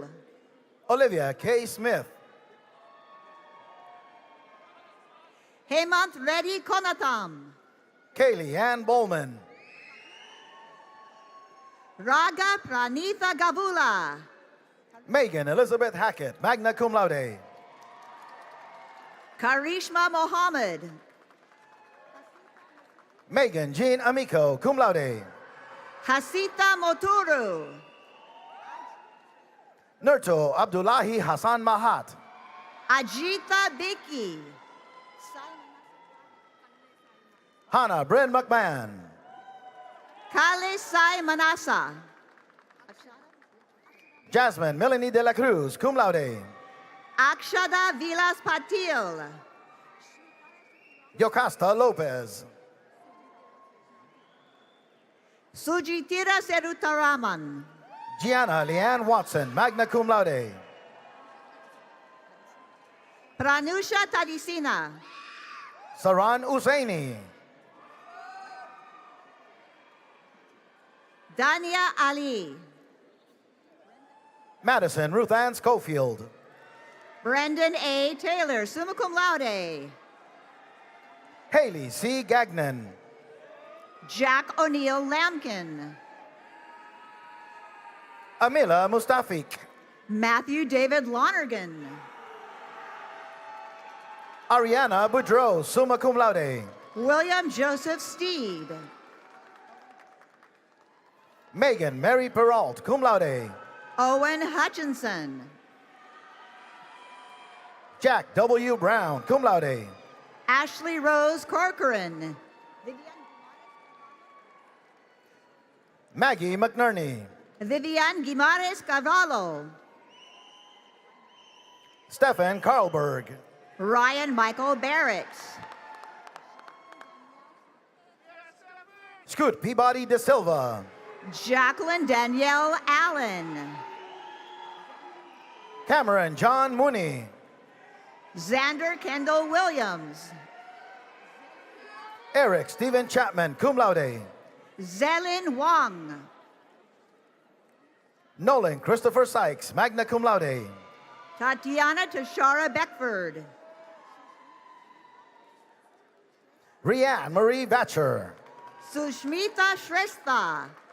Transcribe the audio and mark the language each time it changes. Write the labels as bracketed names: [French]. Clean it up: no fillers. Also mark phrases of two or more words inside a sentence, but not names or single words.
[English] Olivia K. Smith. Hemant Reddy Konatam. Kaylee Ann Bowman. Raga Pranitha Gavula. Megan Elizabeth Hackett, [Latin] magna cum laude. [English] Karishma Mohammed. Megan Jean Amico, [Latin] cum laude. [English] Hasita Moturu. Nurto Abdullahi Hassan Mahat. Ajita Biki. Hannah Bryn McMahon. Kale Sai Manasa. Jasmine Melanie de la Cruz, [Latin] cum laude. [English] Akshada Vilas Patil. Yocasta Lopez. Sujitira Serutaraman. Gianna Leanne Watson, [Latin] magna cum laude. [English] Pranusha Tadisina. Saran Usaini. Dania Ali. Madison Ruth Ann Schofield. Brendan A. Taylor, [Latin] summa cum laude. [English] Haley C. Gagnon. Jack O'Neill Lampkin. Amila Mustafik. Matthew David Lonergan. Ariana Boudreau, [Latin] summa cum laude. [English] William Joseph Steed. Megan Mary Peralt, [Latin] cum laude. [English] Owen Hutchinson. Jack W. Brown, [Latin] cum laude. [English] Ashley Rose Corcoran. Maggie McNerney. Vivian Guimares Cavallo. Stefan Carlberg. Ryan Michael Barrett. Scoot Peabody De Silva. Jacqueline Danielle Allen. Cameron John Mooney. Xander Kendall Williams. Eric Stephen Chapman, [Latin] cum laude. [English] Zelin Wong. Nolan Christopher Sykes, [Latin] magna cum laude. [English] Tatiana Tashara Beckford. Rianne Marie Batcher. Sushmita Shrestha.